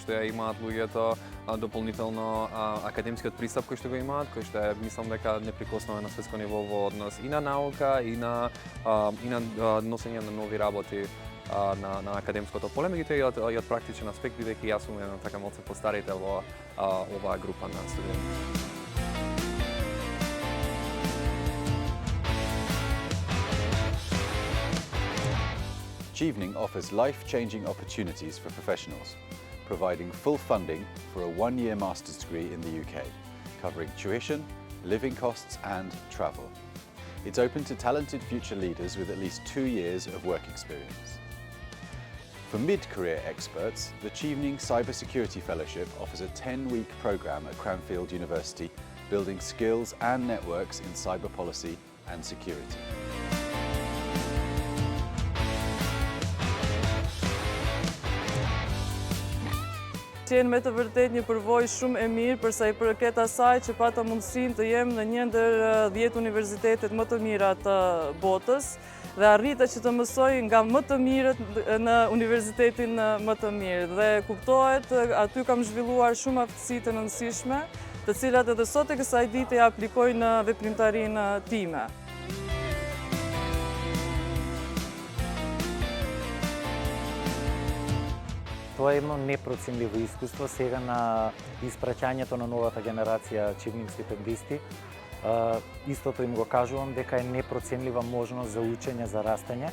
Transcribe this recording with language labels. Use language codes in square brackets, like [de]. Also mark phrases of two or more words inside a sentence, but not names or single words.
[mk] што ја имаат луѓето, дополнително академскиот пристап кој што го имаат, кој што е мислам дека неприкосновен на светско ниво во однос и на наука и на носење на нови работи на академското поле, меѓутоа и од практичен аспект, бидејќи јас сум еден така малку постарител во оваа група на студенти. [en] Chevening offers life-changing opportunities for professionals, providing full funding for a one-year master's degree in the UK, covering tuition, living costs and travel. It's open to talented future leaders with at least 2 years of work experience. For mid-career experts, the Chevening Cybersecurity Fellowship offers a 10-week programme at Cranfield University, building skills and networks in cyber policy and security. [sq] Qenë me të vërtet një përvojë shumë e mirë përsa i përket asaj që pata mundësinë të jem në një ndër 10 universitetet më të mira të botës dhe arrita që të mësoj nga më të mirët në universitetin më të mirë. Dhe kuptohet, aty kam zhvilluar shumë aftësi të rëndësishme, të cilat edhe sot e kësaj dite ja aplikoj në veprimtarinë time. [mk] Тоа е едно непроценливо искуство сега на испраќањето на новата генерација Chevening стипендисти. Истото им го кажувам дека е непроценлива можност за учење, за растење.